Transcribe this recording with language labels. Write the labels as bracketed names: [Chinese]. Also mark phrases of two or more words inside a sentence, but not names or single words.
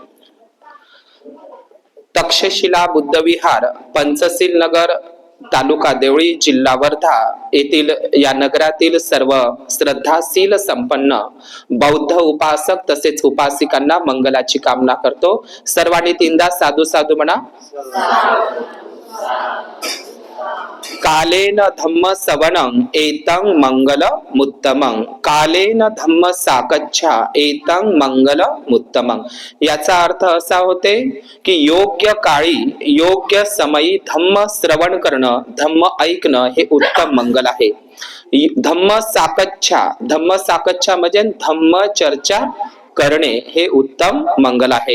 [Marathi] तक्षशिला बुद्धविहार, पंचशील नगर, तालुका देवळी, जिल्हा वर्धा येथील या नगरातील सर्व श्रद्धाशील संपन्न बौद्ध उपासक तसेच उपासिकांना मंगलाची कामना करतो। सर्वांनी तीनदा साधू साधू म्हणा। [Pali] कालेन धम्म सवनं एतं मंगल मुत्तमं, कालेन धम्म साकच्छा एतं मंगल मुत्तमं। [Marathi] याचा अर्थ असा होते की योग्य काळी योग्य समयी धम्म श्रवण करणं, धम्म ऐकणं हे उत्तम मंगल आहे। [Pali] धम्म साकच्छा [Marathi] म्हणजे धम्म चर्चा करणे हे उत्तम मंगल आहे।